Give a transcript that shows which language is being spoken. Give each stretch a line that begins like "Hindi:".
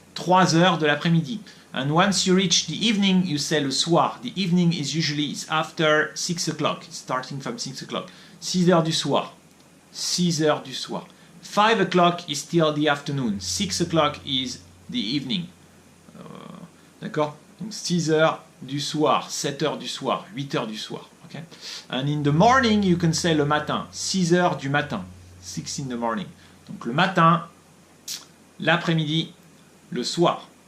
French: 3h de l'après-midi.
English: And once you reach the evening, you say le soir. The evening is usually after 6 o'clock. It's starting from 6 o'clock.
French: 6h du soir. 6h du soir.
English: 5 o'clock is still the afternoon. 6 o'clock is the evening. D'accord?
French: Donc 6h du soir, 7h du soir, 8h du soir.
English: Okay? And in the morning, you can say le matin.
French: 6h du matin.
English: 6 in the morning.
French: Donc le matin, l'après-midi, le soir.